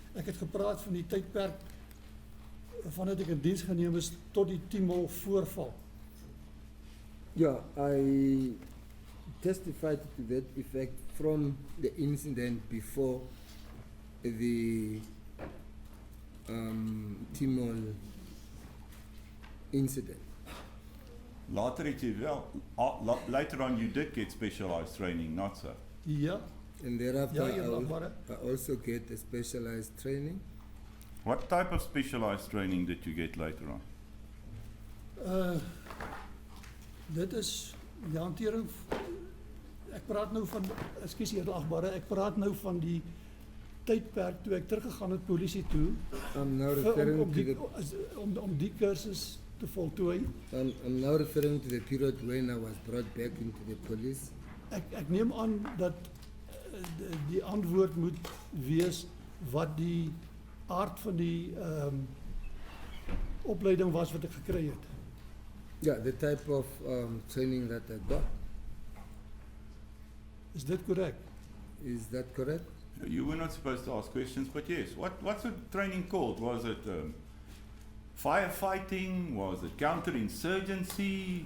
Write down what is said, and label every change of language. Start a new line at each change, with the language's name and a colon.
Afrikaans: Ek het gepraat van die tydperk vandat ek in diens geneem is tot die Timol voorval.
English: Yeah, I testified to that effect from the incident before the Timol incident.
Afrikaans: Later het jy wel,
English: later on you did get specialized training, not so?
Afrikaans: Ja,
English: And thereafter,
Afrikaans: ja, eerlagbare.
English: I also get a specialized training. What type of specialized training did you get later on?
Afrikaans: Dit is die hantering, ek praat nou van, ekskuus eerlagbare, ek praat nou van die tydperk toe ek teruggegaan het polisie toe,
English: I'm now referring
Afrikaans: om die kursus te voltooi.
English: I'm now referring to the period when I was brought back into the police.
Afrikaans: Ek neem aan dat die antwoord moet wees wat die aard van die opleiding was wat ek gekry het.
English: Yeah, the type of training that I got.
Afrikaans: Is dit korrek?
English: Is that correct? You were not supposed to ask questions, but yes. What's the training called? Was it firefighting? Was it counterinsurgency?